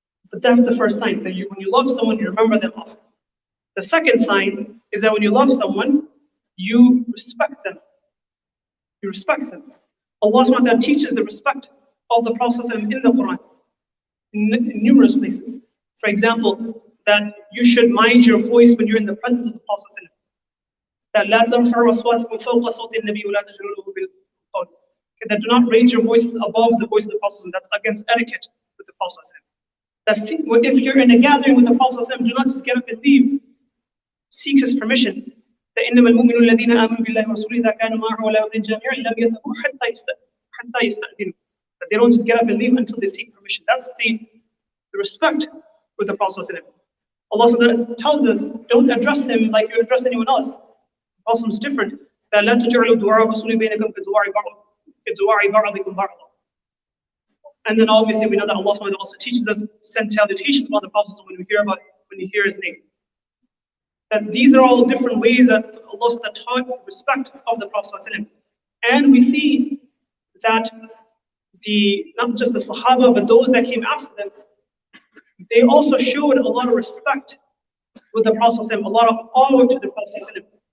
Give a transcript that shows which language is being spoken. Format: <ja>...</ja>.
<en>But that's the first sign, that when you love someone, you remember them often. The second sign is that when you love someone, you respect them. You respect them. Allah SWT teaches the respect of the Prophet in the Quran, in numerous places. For example, that you should mind your voice when you're in the presence of the Prophet.</en> <ar>That لا ترفعوا أصواتكم فوق صوت النبي ولا تجهروا له بالقول.</ar> <en>That do not raise your voices above the voice of the Prophet. That's against etiquette with the Prophet. That's if you're in a gathering with the Prophet, do not just get up and leave. Seek his permission.</en> <ar>إنما المؤمنون الذين آمنوا بالله ورسوله إذا كانوا معه ولا يؤذن جميعا لم يذهبوا حتى يستأذنوا.</ar> <en>That they don't just get up and leave until they seek permission. That's the respect with the Prophet. Allah tells us, don't address him like you address anyone else. The Prophet is different.</en> <ar>that لا تجعلوا دعاء الرسول بينكم كدعاء بعضكم بعضا.</ar> <en>And then obviously we know that Allah also teaches us send salutations about the Prophet when you hear his name. That these are all different ways that Allah taught the respect of the Prophet. And we see that not just the Sahaba, but those that came after them, they also showed a lot of respect with the Prophet, a lot of awe to the Prophet.</en>